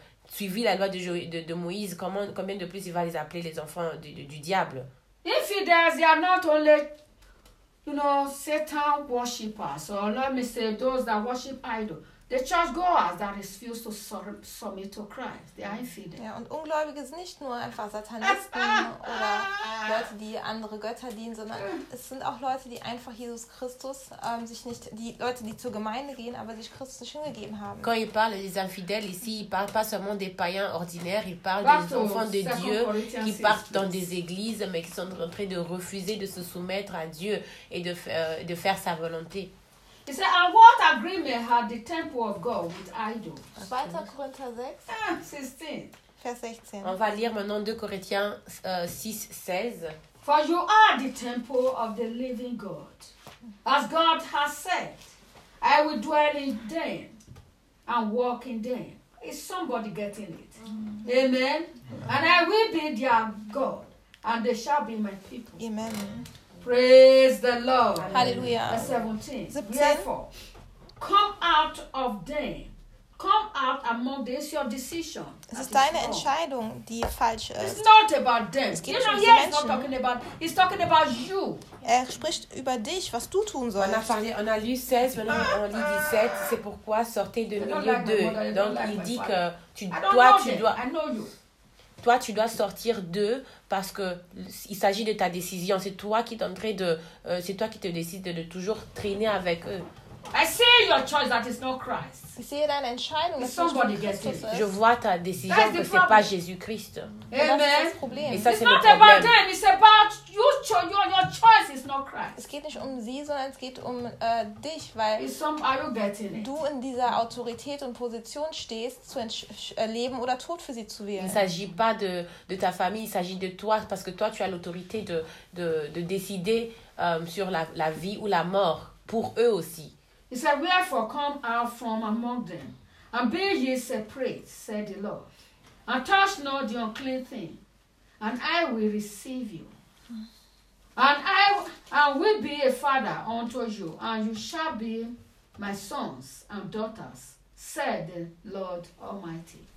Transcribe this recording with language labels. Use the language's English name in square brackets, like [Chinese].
[French] suivi la loi de Moïse, comment, combien de plus il va les appeler les enfants du diable? [English] Infidèles, they are not only, you know, Satan worshippers, or let me say those that worship idols. The church goers that refuse to submit to Christ, they are infidels. [German] Ja, und Ungläubige sind nicht nur einfach Satanisten oder Leute, die andere Götter dienen, sondern es sind auch Leute, die einfach Jesus Christus sich nicht, die Leute, die zur Gemeinde gehen, aber sich Christus nicht hingegeben haben. [French] Quand il parle des infidèles ici, il parle pas seulement des païens ordinaires, il parle des enfants de Dieu qui partent dans des églises, mais qui sont en train de refuser de se soumettre à Dieu et de faire sa volonté. [English] He said, and what agreement had the temple of God with idols? 2 Corinthians 6, 16. [French] Vers 16. On va lire maintenant 2 Corinthiens 6, 16. [English] For you are the temple of the living God. As God has said, I will dwell in them and walk in them. Is somebody getting it? Mm-hmm. Amen. Amen. And I will be their God, and they shall be my people. Amen. Praise the Lord. Hallelujah. Verse 17. Therefore, come out of them. Come out among them. It's your decision. [German] Es ist deine Entscheidung, die falsch ist. [English] It's not about them. [German] Es geht nicht um die Menschen. [English] He's not talking about, he's talking about you. [German] Er spricht über dich, was du tun sollst. [French] On a lu 16, maintenant on lit 17. C'est pourquoi sortez de milieu d'eux. Donc il dit que tu dois. [English] I know you. [French] Toi, tu dois sortir d'eux parce qu'il s'agit de ta décision. C'est toi qui t'entrais de... c'est toi qui te décides de toujours traîner avec eux. [English] I see your choice that is not Christ. You see that entscheidung. It's somebody gets it. [French] Je vois ta décision que ce n'est pas Jésus-Christ. [English] Amen. [French] Et ça, c'est le problème. [English] It's not about them. It's about you. Your choice is not Christ. [German] Es geht nicht um sie, sondern es geht um dich, weil du in dieser Autorität und Position stehst, zu leben oder tot für sie zu wählen. [French] Il ne s'agit pas de ta famille, il s'agit de toi, parce que toi, tu as l'autorité de décider sur la vie ou la mort pour eux aussi. [English] He said, wherefore come out from among them, and be ye separate, said the Lord, and touch not the unclean thing, and I will receive you, and will be a father unto you, and you shall be my sons and daughters, said the Lord Almighty.